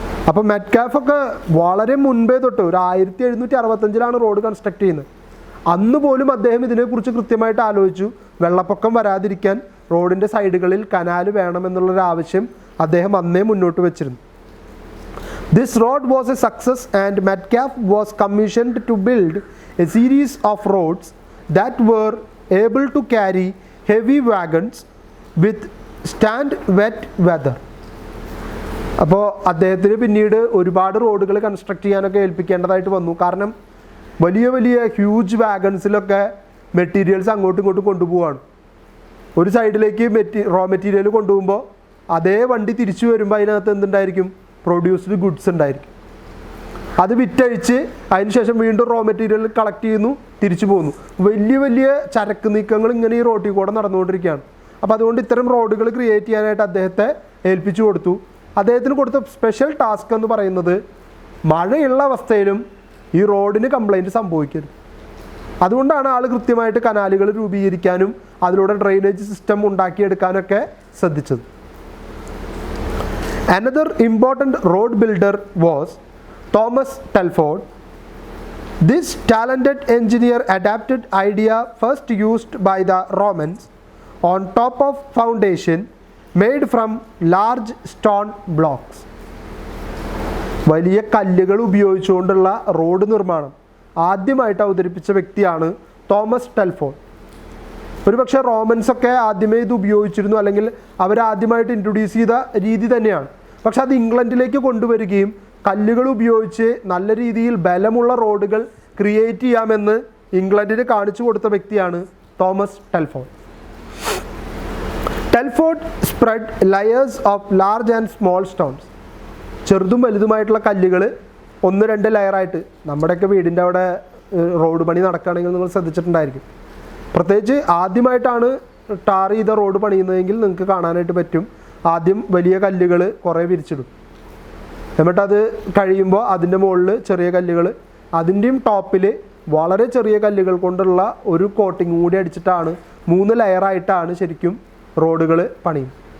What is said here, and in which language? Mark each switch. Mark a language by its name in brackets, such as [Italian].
[Malayalam] അപ്പോൾ മെറ്റ്കാഫൊക്കെ വളരെ മുൻപേ തൊട്ട് ഒരു 1765 റോഡ് കൺസ്ട്രക്ട് ചെയ്യുന്നത്. അന്ന് പോലും അദ്ദേഹം ഇതിനെക്കുറിച്ച് കൃത്യമായിട്ട് ആലോചിച്ചു. വെള്ളപ്പൊക്കം വരാതിരിക്കാൻ റോഡിൻ്റെ സൈഡുകളിൽ കനാൽ വേണമെന്നുള്ളൊരു ആവശ്യം അദ്ദേഹം അന്നേ മുന്നോട്ട് വെച്ചിരുന്നു. [English] This road was a success, and Metcalfe was commissioned to build a series of roads that were able to carry heavy wagons with stand wet weather. [Malayalam] അപ്പോൾ അദ്ദേഹത്തിന് പിന്നീട് ഒരുപാട് റോഡുകൾ കൺസ്ട്രക്ട് ചെയ്യാനൊക്കെ ഏൽപ്പിക്കേണ്ടതായിട്ട് വന്നു. കാരണം വലിയ വലിയ ഹ്യൂജ് വാഗൺസിലൊക്കെ മെറ്റീരിയൽസ് അങ്ങോട്ടും ഇങ്ങോട്ടും കൊണ്ടുപോവാണ്. ഒരു സൈഡിലേക്ക് റോ മെറ്റീരിയൽ കൊണ്ടുപോകുമ്പോൾ അതേ വണ്ടി തിരിച്ചു വരുമ്പോൾ അതിനകത്ത് എന്തുണ്ടായിരിക്കും, പ്രൊഡ്യൂസ്ഡ് ഗുഡ്സ് ഉണ്ടായിരിക്കും. അത് വിറ്റഴിച്ച് അതിനുശേഷം വീണ്ടും റോ മെറ്റീരിയൽ കളക്ട് ചെയ്യുന്നു, തിരിച്ചു പോകുന്നു. വലിയ വലിയ ചരക്ക് നീക്കങ്ങൾ ഇങ്ങനെ ഈ റോഡിൽ കൂടെ നടന്നുകൊണ്ടിരിക്കുകയാണ്. അപ്പോൾ അതുകൊണ്ട് ഇത്തരം റോഡുകൾ ക്രിയേറ്റ് ചെയ്യാനായിട്ട് അദ്ദേഹത്തെ ഏൽപ്പിച്ചു കൊടുത്തു. അദ്ദേഹത്തിന് കൊടുത്ത സ്പെഷ്യൽ ടാസ്ക് എന്ന് പറയുന്നത് മഴയുള്ള അവസ്ഥയിലും ഈ റോഡിന് കംപ്ലൈൻറ്റ് സംഭവിക്കരുത്. അതുകൊണ്ടാണ് ആൾ കൃത്യമായിട്ട് കനാലുകൾ രൂപീകരിക്കാനും അതിലൂടെ ഡ്രെയിനേജ് സിസ്റ്റം ഉണ്ടാക്കിയെടുക്കാനൊക്കെ ശ്രദ്ധിച്ചത്. [English] Another important road builder was Thomas Telford. This talented engineer adapted idea first used by the Romans on top of foundation made from large stone blocks. [Malayalam] വലിയ കല്ലുകൾ ഉപയോഗിച്ചുകൊണ്ടുള്ള റോഡ് നിർമ്മാണം ആദ്യമായിട്ട് അവതരിപ്പിച്ച വ്യക്തിയാണ് തോമസ് ടെൽഫോർഡ്. ഒരുപക്ഷെ റോമൻസൊക്കെ ആദ്യമേ ഇത് ഉപയോഗിച്ചിരുന്നു, അല്ലെങ്കിൽ അവരാദ്യമായിട്ട് ഇൻട്രൊഡ്യൂസ് ചെയ്ത രീതി തന്നെയാണ്. പക്ഷെ അത് ഇംഗ്ലണ്ടിലേക്ക് കൊണ്ടുവരികയും കല്ലുകൾ ഉപയോഗിച്ച് നല്ല രീതിയിൽ ബലമുള്ള റോഡുകൾ ക്രിയേറ്റ് ചെയ്യാമെന്ന് ഇംഗ്ലണ്ടിന് കാണിച്ചു കൊടുത്ത വ്യക്തിയാണ് Thomas Telford. Telford [English] spread layers of large and small stones. [Malayalam] ചെറുതും വലുതുമായിട്ടുള്ള കല്ലുകൾ 1-2 ലെയറായിട്ട്, നമ്മുടെയൊക്കെ വീടിൻ്റെ അവിടെ റോഡ് പണി നടക്കുകയാണെങ്കിൽ നിങ്ങൾ ശ്രദ്ധിച്ചിട്ടുണ്ടായിരിക്കും. പ്രത്യേകിച്ച് ആദ്യമായിട്ടാണ് ടാർ ചെയ്ത റോഡ് പണിയുന്നതെങ്കിൽ നിങ്ങൾക്ക് കാണാനായിട്ട് പറ്റും. ആദ്യം വലിയ കല്ലുകൾ കുറേ വിരിച്ചിടും, എന്നിട്ടത് കഴിയുമ്പോൾ അതിൻ്റെ മുകളിൽ ചെറിയ കല്ലുകൾ, അതിൻ്റെയും ടോപ്പിൽ വളരെ ചെറിയ കല്ലുകൾ കൊണ്ടുള്ള ഒരു കോട്ടിങ് കൂടി അടിച്ചിട്ടാണ് 3 ലെയറായിട്ടാണ് ശരിക്കും റോഡുകൾ പണിയും.